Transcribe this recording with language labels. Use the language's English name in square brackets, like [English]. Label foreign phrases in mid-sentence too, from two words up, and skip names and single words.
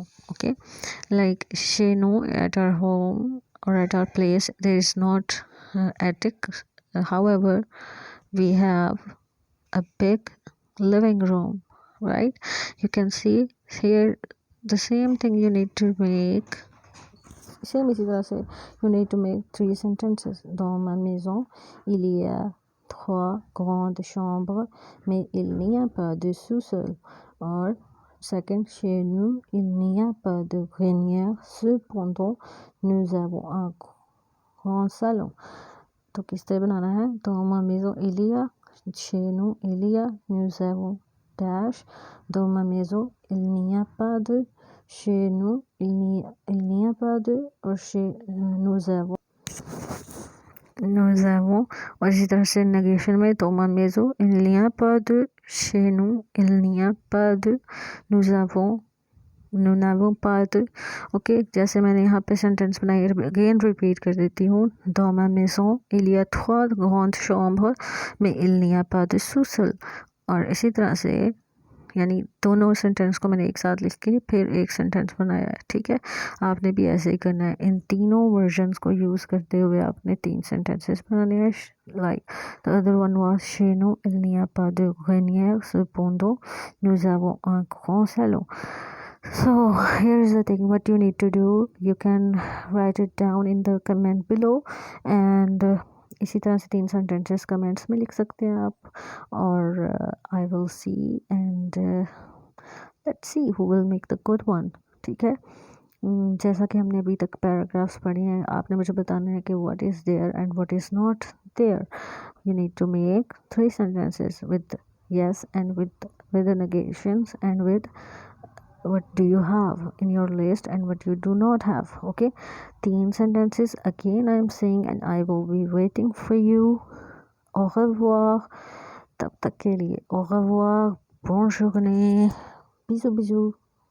[English] Okay, like [French] chez nous, [English] at our home or at our place, there is not attic. However, we have a big living room, right? You can see here the same thing you need to make. Same [Hindi] इसी तरह से [English] you need to make 3 sentences. [French] Dans ma maison, il y a 3 grandes chambres, mais il n'y a pas de sous-sol. [English] Or second, [French] chez nous, il n'y a pas de grenier. Cependant, nous avons un grand salon. [Hindi] तो किस तरह बनाना है? [French] Dans ma maison, il y a, chez nous, il y a, nous avons dash. Dans ma maison, il n'y a pas de, chez nous, il n'y a pas de, और chez nous avons [Hindi] और इसी तरह से नेगेशन में तो [French] ma maison il n'y a pas de, chez nous il n'y a pas de, nous n'avons pas de. [Hindi] ओके, जैसे मैंने यहाँ पे सेंटेंस बनाई, [English] again repeat [Hindi] कर देती हूँ. [French] Dans ma maison il y a 3 grandes chambres mais il n'y a pas de sous-sol. [Hindi] और इसी तरह से यानी दोनों सेंटेंस को मैंने एक साथ लिख के फिर एक सेंटेंस बनाया है, ठीक है। आपने भी ऐसे ही करना है, इन तीनों वर्जन्स को यूज़ करते हुए आपने 3 सेंटेंसेस बनाने हैं। [English] like the other one was [French] chez nous il n'y a pas de grenier cependant nous avons un grand salon. [English] So here is the thing, what you need to do, you can write it down in the comment below and [Hindi] इसी तरह से 3 सेंटेंसेस कमेंट्स में लिख सकते हैं आप, और [English] I will see and let's see who will make the good one, [Hindi] ठीक है। जैसा कि हमने अभी तक पैराग्राफ्स पढ़े हैं, आपने मुझे बताना है कि [English] what is there and what is not there. you need to make 3 sentences with yes and with the negations and with what do you have in your list and what you do not have. Okay, 3 sentences again I am saying and I will be waiting for you. [French] Au revoir, [Hindi] तब तक के लिए [French] au revoir, bonne journée, bisous bisous.